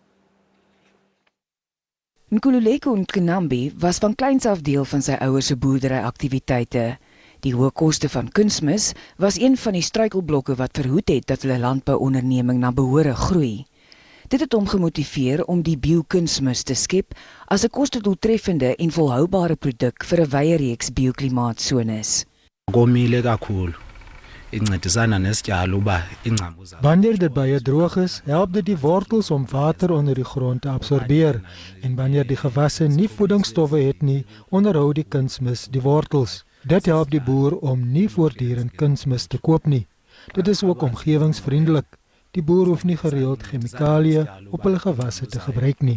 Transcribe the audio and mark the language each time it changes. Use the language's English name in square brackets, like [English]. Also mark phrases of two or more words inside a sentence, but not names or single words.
[Afrikaans] Nkululeko Nkinambi was van kleins af deel van sy ouers se boerderyaktiwiteite. Die hoë koste van kunsmis was een van die struikelblokke wat verhoed het dat hulle landbouonderneming na behore groei. Dit het hom gemotiveer om die biokunsmis te skep as 'n kostedoeltreffende en volhoubare produk vir 'n wye reeks bioklimaatsones. [Xhosa] Komile kakhulu. Incedisana nesityalo uba ingcambu zayo. [Afrikaans] Wanneer dit baie droog is, help dit die wortels om water onder die grond te absorbeer, en wanneer die gewasse nie voedingsstowwe het nie, onderhou die kunsmis die wortels. Dit help die boer om nie voortdurend kunsmis te koop nie. Dit is ook omgewingsvriendelik. Die boer hoef nie gereeld chemikalieë op hulle gewasse te gebruik nie.